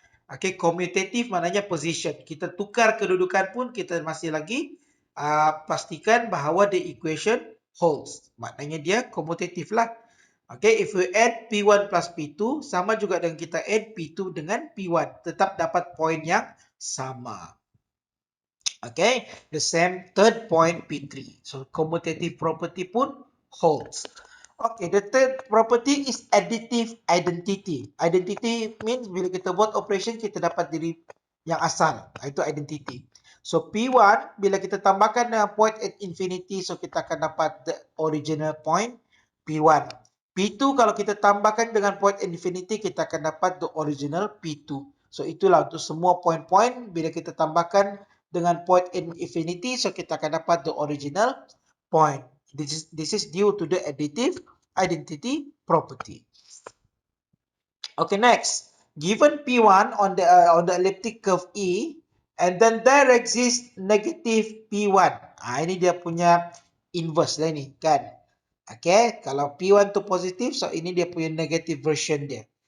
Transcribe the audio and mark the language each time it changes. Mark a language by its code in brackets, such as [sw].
[ms] Okay, commutative maknanya position. Kita tukar kedudukan pun kita masih lagi pastikan bahawa [en] the equation holds. [ms] Maknanya dia commutative lah. [en] Okay, if we add P1 plus P2, [ms] sama juga dengan kita add P2 dengan P1. Tetap dapat point yang sama. [en] Okay, the same third point P3. So, commutative property pun holds. Okay, the third property is additive identity. Identity means [ms] bila kita buat operation, kita dapat diri yang asal. Itu identity. So, P1, bila kita tambahkan dengan point at infinity, so kita akan dapat [en] the original point P1. [ms] P2, kalau kita tambahkan dengan point at infinity, kita akan dapat [en] the original P2. [ms] So, itulah untuk semua point-point, bila kita tambahkan dengan point infinity, so kita akan dapat [en] the original point. This is due to the additive identity property. Okay, next. Given P1 on the elliptic curve E, and then there exists negative P1. [ms] Ini dia punya inverse lah ni, kan? Okay, kalau P1 tu positif, so ini dia punya negative version dia.